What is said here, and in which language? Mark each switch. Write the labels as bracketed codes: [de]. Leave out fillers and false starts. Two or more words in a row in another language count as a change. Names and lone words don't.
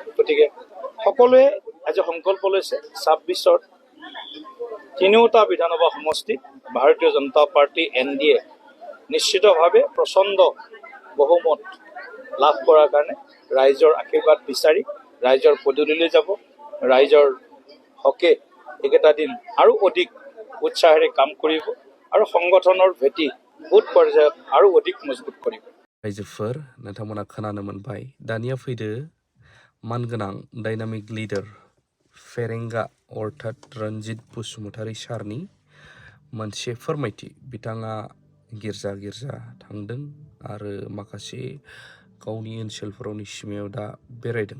[as] গতিকে সকলোৱে আজি সংকল্প লৈছে 26ৰ 3টা বিধানসভা সমষ্টিত ভাৰতীয় জনতা পাৰ্টি NDA নিশ্চিতভাৱে প্ৰচণ্ড বহুমত লাভ কৰাৰ কাৰণে ৰাইজৰ আশীৰ্বাদ বিচাৰি ৰাইজৰ পদূলিলৈ যাব। ৰাইজৰ হকে এইকেইটা দিন আৰু অধিক উৎসাহেৰে কাম কৰিব আৰু সংগঠনৰ ভেটি বুথ পৰ্যায়ত আৰু অধিক মজবুত কৰিব। [brx] रायजोफोर नोंथांमोना खोनानो मोनबाय दानिया फैदो मानगोनां [en] dynamic leader [brx] फेरेंगा अर्थात रन्जित बसुमतारी सारनि मोनसे फोरमायथि बिथाङा गिर्जा थांदों आरो माखासे गावनि ओनसोलफोरावनि सिमायाव दा बेरायदों।